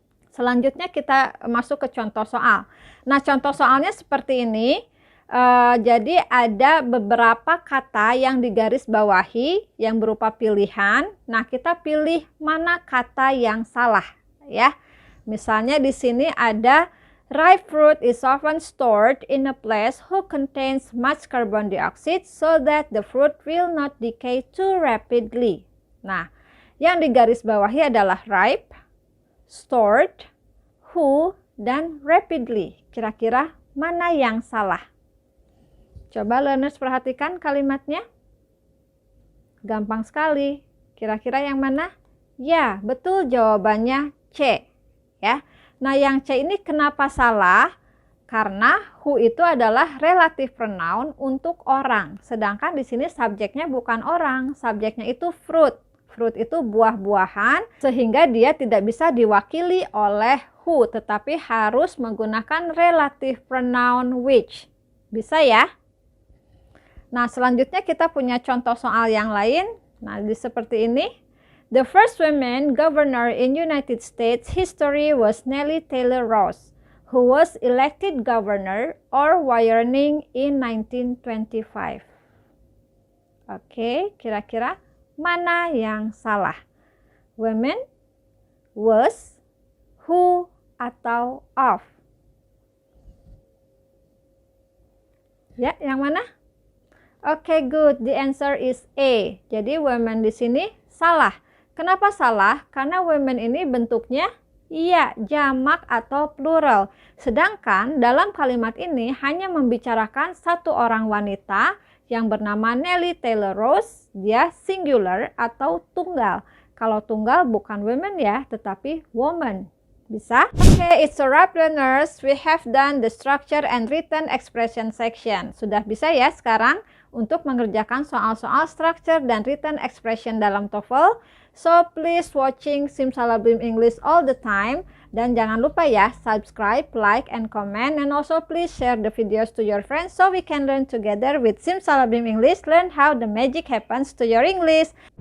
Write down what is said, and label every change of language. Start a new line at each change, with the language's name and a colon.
Indonesian: Selanjutnya kita masuk ke contoh soal. Nah, contoh soalnya seperti ini. Jadi ada beberapa kata yang digaris bawahi yang berupa pilihan. Nah, kita pilih mana kata yang salah ya. Misalnya di sini ada
English: ripe fruit is often stored in a place who contains much carbon dioxide so that the fruit will not decay too rapidly.
Indonesian: Nah, yang digarisbawahi adalah ripe, stored, who, dan rapidly. Kira-kira mana yang salah? Coba learners perhatikan kalimatnya. Gampang sekali. Kira-kira yang mana? Ya, betul jawabannya C. Ya. Nah, yang C ini kenapa salah? Karena who itu adalah relative pronoun untuk orang. Sedangkan di sini subjeknya bukan orang, subjeknya itu fruit. Fruit itu buah-buahan, sehingga dia tidak bisa diwakili oleh who, tetapi harus menggunakan relative pronoun which. Bisa ya? Nah, selanjutnya kita punya contoh soal yang lain. Nah, seperti ini.
English: The first woman governor in United States history was Nellie Taylor Ross, who was elected governor or Wyoming in 1925.
Indonesian: Oke, kira-kira mana yang salah?
English: Women, was, who, atau of?
Indonesian: Ya, yang mana? Oke,
English: good. The answer is A.
Indonesian: Jadi women di sini salah. Kenapa salah? Karena women ini bentuknya iya, jamak atau plural. Sedangkan dalam kalimat ini hanya membicarakan satu orang wanita yang bernama Nellie Taylor Ross. Dia singular atau tunggal. Kalau tunggal bukan women ya, tetapi woman. Bisa?
English: Oke, it's a wrap learners. We have done the structure and written expression section.
Indonesian: Sudah bisa ya sekarang untuk mengerjakan soal-soal structure dan written expression dalam TOEFL.
English: So please watching Simsalabim English all the time.
Indonesian: Dan jangan lupa ya,
English: subscribe, like, and comment. And also please share the videos to your friends so we can learn together with Simsalabim English. Learn how the magic happens to your English.